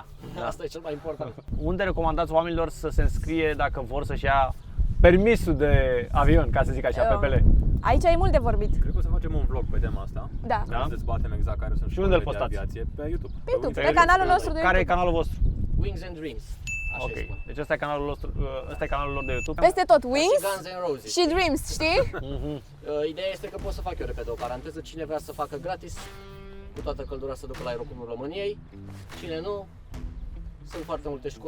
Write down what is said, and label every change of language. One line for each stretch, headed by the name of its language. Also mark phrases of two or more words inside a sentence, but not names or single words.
Romanian: Asta e cel mai important. Unde recomandați oamenilor să se înscrie dacă vor să-și ia permisul de avion, ca să zic așa, PPL? Aici e mult de vorbit. Cred că o să facem un vlog pe tema asta. Da. Da? Să dezbatem exact care sunt Și unde îl școlile de postați? aviație. Pe YouTube. Pe YouTube, Pe pe canalul nostru de Care e YouTube. canalul vostru? Wings and Dreams. Așa Ok. îi spun. Deci ăsta e canalul nostru, ăsta e canalul lor de YouTube. Peste tot, Și Wings Guns N' Roses. și Dreams, știi? Ideea este că pot să fac eu repede o paranteză. Cine vrea să facă gratis, cu toată căldura să ducă la Aeroclubul României. Cine nu, sunt foarte multe școli.